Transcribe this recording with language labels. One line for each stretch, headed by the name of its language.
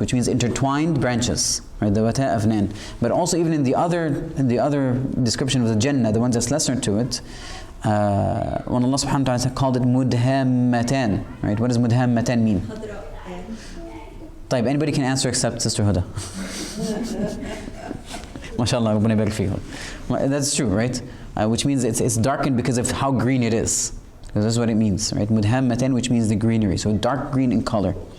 English: Which means intertwined branches, right?
Arabic: ذَوَاتَا أَفْنَانٍ.
English: But also even in the other description of the Jannah, the ones that's lesser to it, when Allah subhanahu wa ta'ala called it mudhammatan, right? What does mudhammatan mean? طيب, anybody can answer except Sister Huda.
Arabic: MashaAllah, ربنا يبارك فيكم.
English: That's true, right? Which means it's darkened because of how green it is. Because that's what it means, right? Mudhammatan, which means the greenery. So dark green in color.